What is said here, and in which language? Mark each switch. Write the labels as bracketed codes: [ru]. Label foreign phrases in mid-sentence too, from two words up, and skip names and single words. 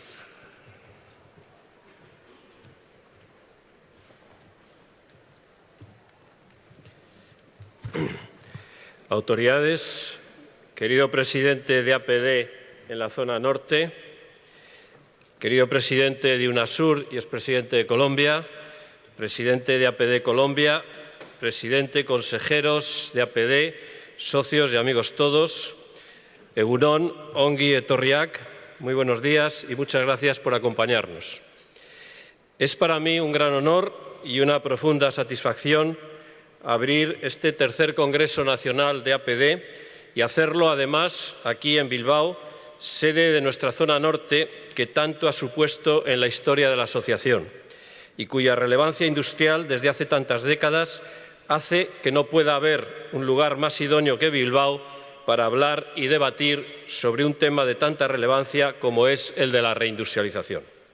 [es] Autoridades, querido presidente de APD en la zona norte, querido presidente de UNASUR y expresidente de Colombia, presidente de APD Colombia, presidente, consejeros de APD, socios y amigos todos, [eu] Egun on, ongi etorriak, [es] muy buenos días y muchas gracias por acompañarnos. Es para mí un gran honor y una profunda satisfacción abrir este tercer Congreso Nacional de APD y hacerlo, además, aquí en Bilbao, sede de nuestra zona norte, que tanto ha supuesto en la historia de la asociación y cuya relevancia industrial desde hace tantas décadas hace que no pueda haber un lugar más idóneo que Bilbao para hablar y debatir sobre un tema de tanta relevancia como es el de la reindustrialización.